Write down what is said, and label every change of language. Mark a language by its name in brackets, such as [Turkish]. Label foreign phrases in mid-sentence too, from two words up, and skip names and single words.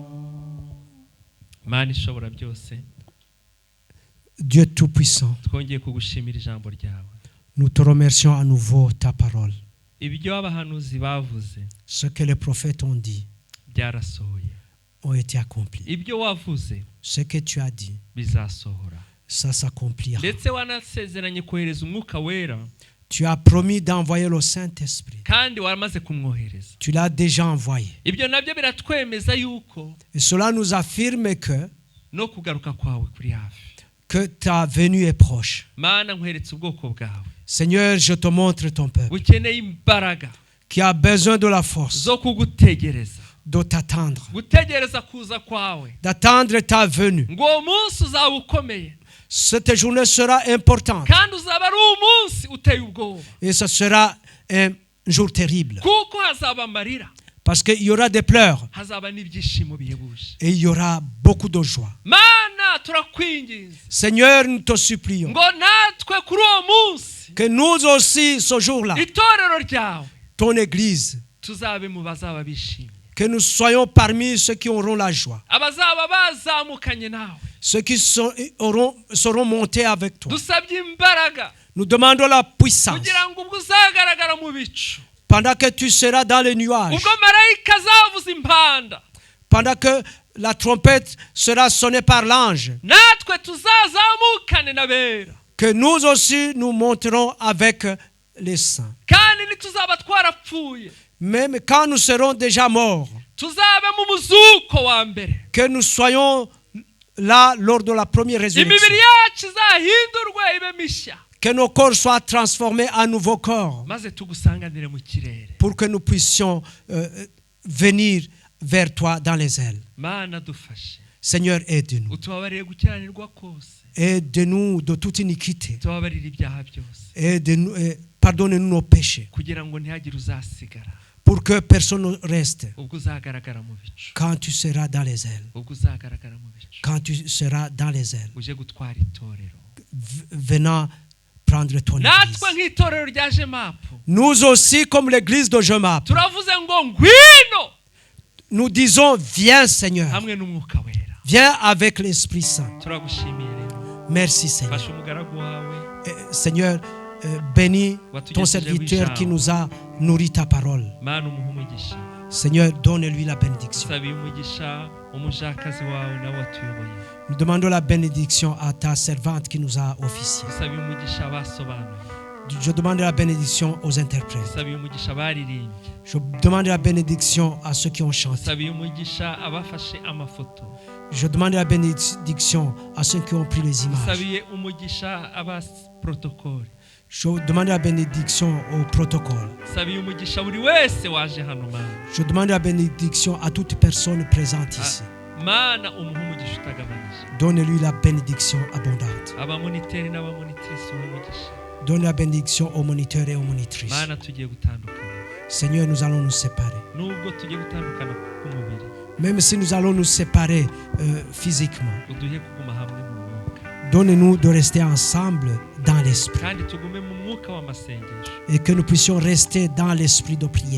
[Kinyarwanda] Mana ishobora byose, [French] Dieu Tout-Puissant, [Kinyarwanda] twongeye kugushimira ijambo ryawe. [French] nous te remercions à nouveau ta parole. [Kinyarwanda] Ibyo abahanuzi bavuze [French] Ce que les prophètes ont dit [Kinyarwanda] byarasohoye. [French] ont été accomplis. [Kinyarwanda] Ibyo wavuze [French] Ce que tu as dit, [Kinyarwanda] bizasohora. [French] ça s'accomplira. [Kinyarwanda] Ndetse wanasezeranye kohereza umwuka wera [French] Tu as promis d'envoyer le Saint-Esprit. [Kinyarwanda] kandi waramaze kumwohereza. [French] Tu l'as déjà envoyé. [Kinyarwanda] Ibyo nabyo biratwemeza yuko [French] Et cela nous affirme [Kinyarwanda] no kugaruka kwawe kuri hafi. [French] que ta venue est proche. [Kinyarwanda] Mana nkweretse ubwoko bwawe [French] Seigneur, je te montre ton peuple [Kinyarwanda] bukeneye imbaraga [French] qui a besoin de la force, [Kinyarwanda] zo kugutegereza, [French] de t'attendre, [Kinyarwanda] gutegereza kuza kwawe, [French] d'attendre ta venue. [Kinyarwanda] ngo uwo munsi uzaba ukomeye [French] Cette journée sera importante [Kinyarwanda] kandi uzaba ari umunsi uteye ubwoba, [French] et ce sera un jour terrible [Kinyarwanda] kuko hazaba amarira, [French] parce qu'il y aura des pleurs [Kinyarwanda] hazaba n'ibyishimo bihebuje. [French] et il y aura beaucoup de joie. [Kinyarwanda] Mana turakwinginze [French] Seigneur, nous te supplions [Kinyarwanda] ngo natwe kuri uwo munsi [French] que nous aussi, ce jour-là, [Kinyarwanda] itorero ryawe [French] ton Église, [Kinyarwanda] tuzabe mu bazaba bishimye, [French] que nous soyons parmi ceux qui auront la joie, [Kinyarwanda] abazaba bazamukanye nawe. [French] ceux qui seront montés avec toi. [Kinyarwanda] Dusabye imbaraga [French] Nous demandons la puissance [Kinyarwanda] kugira ngo ubwo uzagaragara mu bicu, [French] pendant que tu seras dans les nuages, [Kinyarwanda] ubwo marayika azavuza impanda, [French] pendant que la trompette sera sonnée par l'ange, [Kinyarwanda] natwe tuzazamukane n'abera, [French] que nous aussi nous monterons avec les saints. [Kinyarwanda] kandi ntituzaba twarapfuye, [French] Même quand nous serons déjà morts, [Kinyarwanda] tuzabe mu muzuko wa mbere, [French] que nous soyons là lors de la première résurrection. [Kinyarwanda] imibiri yacu izahindurwe ibe mishya [French] Que nos corps soient transformés en nouveaux corps [Kinyarwanda] maze tugusanganire mu kirere. [French] pour que nous puissions venir vers toi dans les ailes. [Kinyarwanda] Mana dufashe, [French] Seigneur, aide-nous. [Kinyarwanda] utubabarire gukiranirwa kose, [French] Aide-nous de toute iniquité. [Kinyarwanda] utubabarire ibyaha byose, [French] Aide-nous, pardonne-nous nos péchés [Kinyarwanda] kugira ngo ntihagire uzasigara [French] pour que personne ne reste [Kinyarwanda] ubwo uzagaragara mu bicu, [French] quand tu seras dans les ailes. [Kinyarwanda] ubwo uzagaragara mu bicu [French] Quand tu seras dans les ailes, [Kinyarwanda] uje gutwara itorero. [French] venant prendre ton église. [Kinyarwanda] Natwe nk'itorero rya Jemapu [French] Nous aussi, comme l'église de Jemap, [Kinyarwanda] turavuze ngo ngwino [French] nous disons, viens Seigneur, [Kinyarwanda] hamwe n'umwuka wera. [French] viens avec l'Esprit Saint. [Kinyarwanda] Turagushimiye rero, [French] Merci Seigneur. [Kinyarwanda] fasha umugaragu wawe [French] Seigneur, bénis ton serviteur qui nous a nourri ta parole. [Kinyarwanda] Mana umuhe umugisha. [French] Seigneur, donne-lui la bénédiction. [Kinyarwanda] Sabiye umugisha umujakazi wawe nawe watuyoboye. [French] Nous demandons la bénédiction à ta servante qui nous a officié. [Kinyarwanda] Sabiye umugisha abasobanuye. [French] Je demande la bénédiction aux interprètes. [Kinyarwanda] Sabiye umugisha abaririmbye. [French] Je demande la bénédiction à ceux qui ont chanté. [Kinyarwanda] Sabiye umugisha abafashe amafoto. [French] Je demande la bénédiction à ceux qui ont pris les images. [Kinyarwanda] Sabiye umugisha abaprotokole. [French] Je demande la bénédiction au protocole. [Kinyarwanda] Sabiye umugisha buri wese waje hano Mana. [French] Je demande la bénédiction à toute personne présente ici. [Kinyarwanda] Mana umuhe umugisha utagabanije. [French] Donne-lui la bénédiction abondante. [Kinyarwanda] Abamoniteri n'abamonitrice umugisha. [French] Donne la bénédiction aux moniteurs et aux monitrices. [Kinyarwanda] Mana tugiye gutandukana. [French] Seigneur, nous allons nous séparer. [Kinyarwanda] Nubwo tugiye gutandukana k'umubiri, [French] Même si nous allons nous séparer physiquement, [Kinyarwanda] uduhe kuguma hamwe mu mwuka. [French] donne-nous de rester ensemble dans l'esprit. [Kinyarwanda] Kandi tugume mu mwuka w'amasengesho. [French] Et que nous puissions rester dans l'esprit de prière.